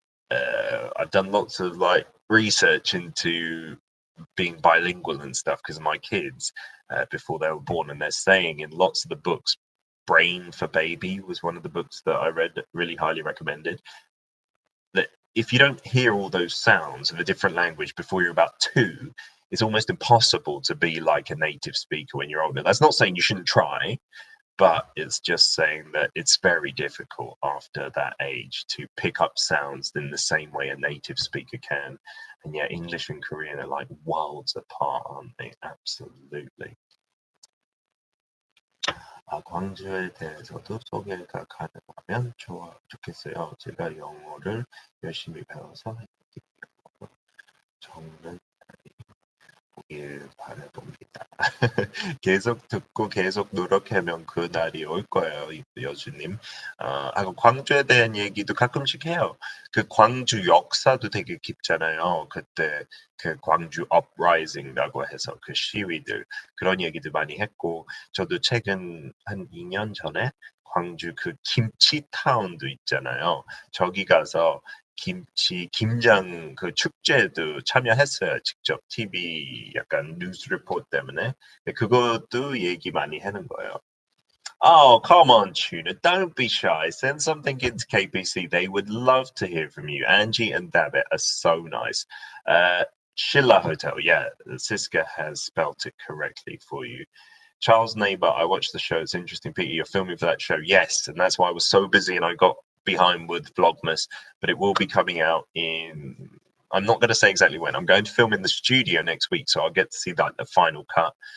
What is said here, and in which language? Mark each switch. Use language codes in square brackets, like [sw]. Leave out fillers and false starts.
[en] I've done lots of like research into being bilingual and stuff because of my kids before they were born, and they're saying in lots of the books, Brain for Baby was one of the books that I read, really highly recommended, that if you don't hear all those sounds of a different language before you're about 2, it's almost impossible to be like a native speaker when you're older. That's not saying you shouldn't try, but it's just saying that it's very difficult after that age to pick up sounds in the same way a native speaker can. And yet English and Korean are like worlds apart, aren't they? Absolutely. [ko] 광주에 대해서도 소개가 가능하면 좋겠어요. 제가 영어를 열심히 배워서 적는 보길 바라봅니다. 계속 듣고 계속 노력하면 그 날이 올 거예요, 여주님. 광주에 대한 얘기도 가끔씩 해요. 그 광주 역사도 되게 깊잖아요. 그때 그 광주 업라이징이라고 해서 그 시위들 그런 얘기도 많이 했고, 저도 최근 한 2년 전에 광주 그 김치타운도 있잖아요. 저기 가서 김장 그 축제도 참여했어요. 직접 TV 약간 뉴스 리포트 때문에. 그것도 얘기 많이 하는 거예요. [en] Oh, come on, Tuna. Don't be shy. Send something into KBC. They would love to hear from you. Angie and David are so nice. Shilla Hotel. Yeah, Siska has spelt it correctly for you. Charles Neighbor, I watched the show. It's interesting, Peter. You're filming for that show. Yes, and that's why I was so busy and I got behind with Vlogmas, but it will be coming out in, I'm not going to say exactly when. I'm going to film in the studio next week, so I'll get to see that the final cut.